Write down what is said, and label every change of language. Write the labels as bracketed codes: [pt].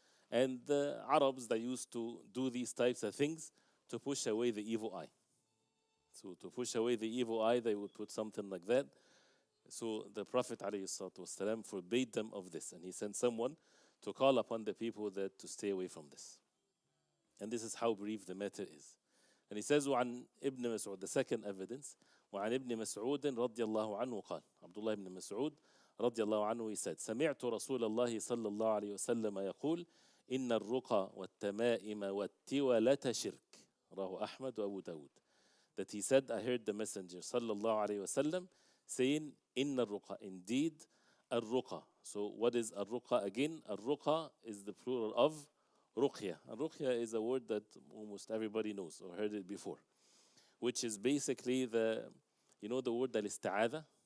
[en] And the Arabs, they used to do these types of things to push away the evil eye. So to push away the evil eye, they would put something like that. So the Prophet ﷺ forbade them of this. And he sent someone to call upon the people that to stay away from this. And this is how brief the matter is. And he says, [ar] وعن ابن مسعود, [en] the second evidence, [ar] وعن ابن مسعود رضي الله عنه قال, Abdullah ibn Mas'ud رضي الله عنه, [en] he said, [ar] سمعت رسول الله صلى الله عليه وسلم يقول إن الرقى والتمائم والتولة شرك. رواه أحمد وأبو داود. [en] That he said, I heard the messenger صلى الله عليه وسلم saying, [ar] إن الرقى, [en] indeed الرقى. So what is الرقى again? الرقى is the plural of ruqya. And ruqya is a word that almost everybody knows or heard it before, which is basically the word al-isti'adha.